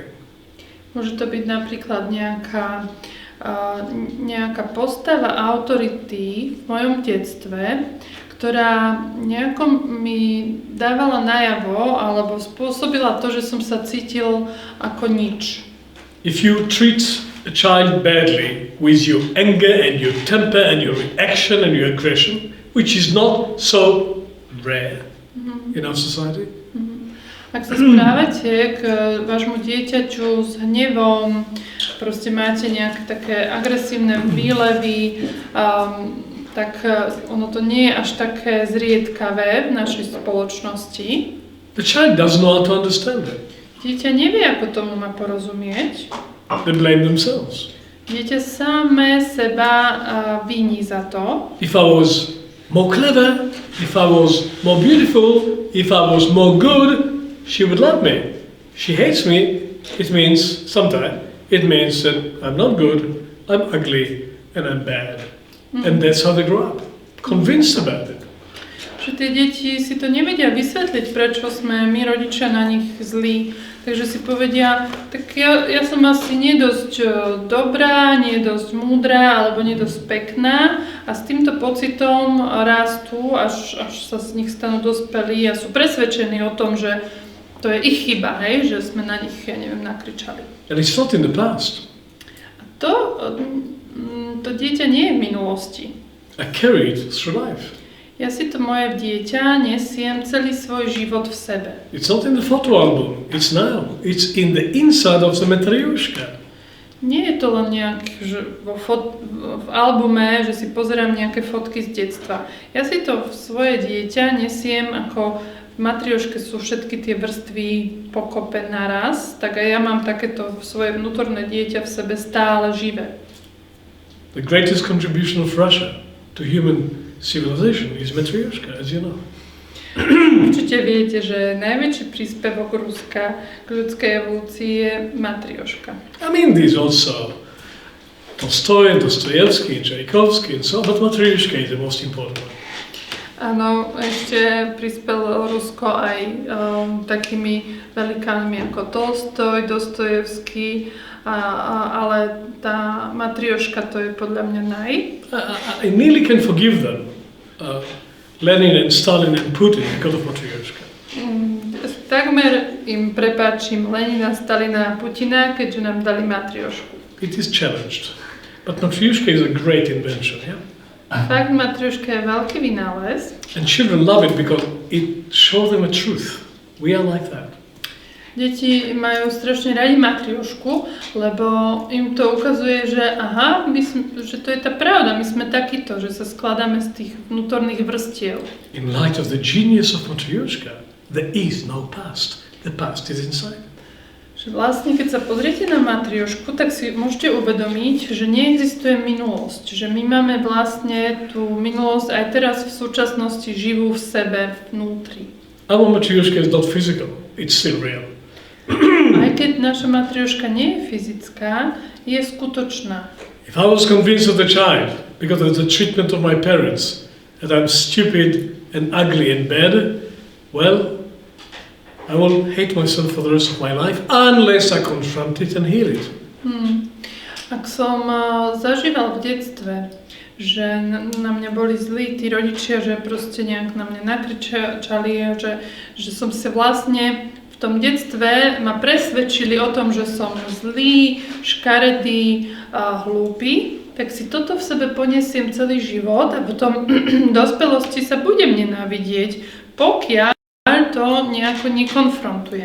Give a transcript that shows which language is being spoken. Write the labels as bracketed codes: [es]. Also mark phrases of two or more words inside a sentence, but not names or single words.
[sk] Môže to byť napríklad nejaká postava autority v mojom detstve, ktorá nejako mi dávala najavo alebo spôsobila to, že som sa cítil ako nič. [en] If you treat a child badly with your anger and your temper and your reaction and your aggression, which is not so rare in our society. [sk] Ak sa správate k vášmu dieťaťu s hnevom, proste máte nejaké také agresívne výlevy, tak ono to nie je až také zriedkavé v našej spoločnosti. [en] The child doesn't know how to understand it. [sk] Dieťa nevie, ako tomu má porozumieť. [en] They blame themselves. [sk] Dieťa samé seba viní za to. [en] If I was more clever, if I was more beautiful, if I was more good, she would love me. She hates me. It means sometimes it means that I'm not good, I'm ugly, and I'm bad. And that's how they grow up, convinced about it. [sk] Že tie deti si to nevedia vysvetliť, prečo sme my rodičia na nich zlí. Takže si povedia, tak ja som asi nie dosť dobrá, nie dosť múdra, alebo nie dosť pekná a s týmto pocitom rastú, až sa z nich stanú dospelí a sú presvedčení o tom, že to je ich chyba, hej, že sme na nich, ja neviem, nakričali. [en] And it's not in the past. [sk] A to dieťa nie je v minulosti. [en] I carry it through life. [sk] Ja si to moje dieťa nesiem celý svoj život v sebe. [en] It's not in the photo album, it's now. It's in the inside of the matryoshka. [sk] Nie je to len nejak, že v albume, že si pozerám nejaké fotky z detstva. Ja si to v svoje dieťa nesiem ako v matrioške sú všetky tie vrstvy pokope naraz, tak aj ja mám takéto svoje vnútorné dieťa v sebe stále živé. [en] The greatest contribution of Russia to human civilization is matryoshka, as you know. [sk] Určite viete, že najväčší príspevok Ruska k ľudskej evolúcii je matrioška. [en] I mean, there's also Tolstoy and Dostoevsky and Tchaikovsky and so on, but matryoshka is the most important one. [sk] Áno, ešte prispelo Rusko aj takými velikánmi ako Tolstoj, Dostojevský, ale tá matrioška to je podľa mňa [en] I nearly can forgive them, Lenin and Stalin and Putin because of matryoshka. [sk] Takmer im prepáčim Lenina, Stalina a Putina, keďže nám dali matriošku. [en] It is challenged, but matryoshka is a great invention, yeah? [sk] Fakt, matrioška je veľký vynález. [en] And children love it because it shows them a truth. We are like that. [sk] Deti majú strašne radi matriošku, lebo im to ukazuje, že že to je tá pravda, my sme takíto, že sa skladáme z tých vnútorných vrstiev. [en] In light of the genius of matryoshka, there is no past. The past is inside. [sk] Že vlastne, keď sa pozriete na matriošku, tak si môžete uvedomiť, že neexistuje minulosť. Že my máme vlastne tú minulosť aj teraz v súčasnosti živú v sebe, vnútri. [en] Our matryoshka is not physical, it's still real. [sk] Aj keď naša matrioška nie je fyzická, je skutočná. [en] If I was convinced as a child, because of the treatment of my parents, that I'm stupid and ugly and bad, well, I will hate myself for the rest of my life unless I confront it and heal it. [sk] Ak som zažíval v detstve, že na mňa boli zlí tí rodičia, že proste nejak na mňa nakričali, že som sa vlastne v tom detstve ma presvedčili o tom, že som zlý, škaredý, hlúpy, tak si toto v sebe ponesiem celý život a potom v dospelosti sa budem nenávidieť, pokiaľ to nejako nekonfrontujem.